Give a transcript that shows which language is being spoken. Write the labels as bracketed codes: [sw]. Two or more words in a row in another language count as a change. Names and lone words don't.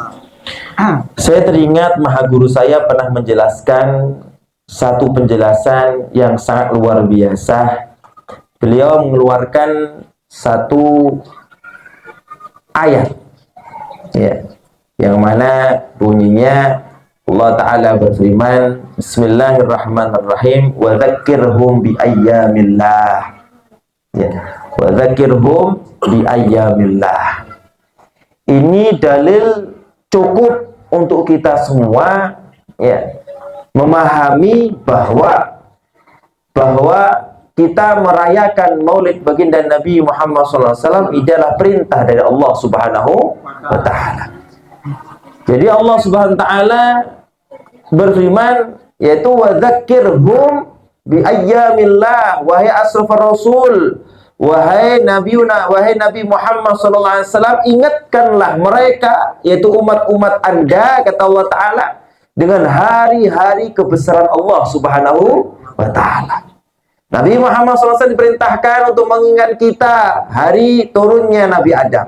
[id] Saya teringat maha guru saya pernah menjelaskan satu penjelasan yang sangat luar biasa. Beliau mengeluarkan satu ayat, ya, yang mana bunyinya [ar] الله تعالى [id] berfirman, Bismillahirrahmanirrahim, [ar] وذكرهم بأيام الله, ya, وذكرهم بأيام الله. [id] Ini dalil cukup untuk kita semua, ya, memahami bahwa kita merayakan Maulid baginda Nabi Muhammad SAW adalah perintah dari [ar] الله سبحانه وتعالى. [id] Jadi [ar] الله سبحانه وتعالى [id] berfirman, yaitu [ar] وذكرهم بأيام الله, [id] wahai [ar] أشرف الرسل, [id] wahai Nabi Muhammad SAW, ingatkanlah mereka, yaitu umat-umat Anda, kata [ar] الله تعالى, [id] dengan hari-hari kebesaran Allah [ar] سبحانه وتعالى. [id] Nabi Muhammad SAW diperintahkan untuk mengingat kita hari turunnya Nabi Adam.